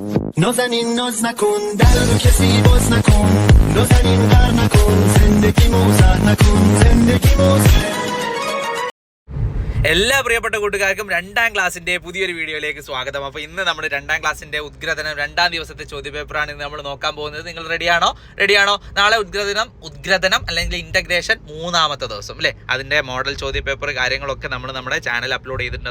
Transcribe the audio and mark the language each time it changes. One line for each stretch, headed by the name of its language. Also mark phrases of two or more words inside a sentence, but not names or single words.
Persian: نازنین ناز نکن در رو کسی باز نکن نازنین غر نکن زندگی موزر نکن زندگی موزر
Malayalam: എല്ലാ പ്രിയപ്പെട്ട കൂട്ടുകാർക്കും 2ാം ക്ലാസ്സിന്റെ പുതിയൊരു വീഡിയോയിലേക്ക് സ്വാഗതം. അപ്പോൾ ഇന്ന് നമ്മുടെ 2ാം ക്ലാസ്സിന്റെ ഉദ്ഗ്രഥനം 2ാം ദിവസത്തെ ചോദ്യപേപ്പറാണ് ഇന്ന് നമ്മൾ നോക്കാൻ പോകുന്നത്. നിങ്ങൾ റെഡിയാണോ? നാളെ ഉദ്ഗ്രഥനം അല്ലെങ്കിൽ ഇന്റഗ്രേഷൻ 3ാമത്തെ ദിവസം അല്ലേ? അതിന്റെ മോഡൽ ചോദ്യപേപ്പർ കാര്യങ്ങളൊക്കെ നമ്മൾ നമ്മുടെ ചാനൽ അപ്ലോഡ് ചെയ്തിട്ടുണ്ട്.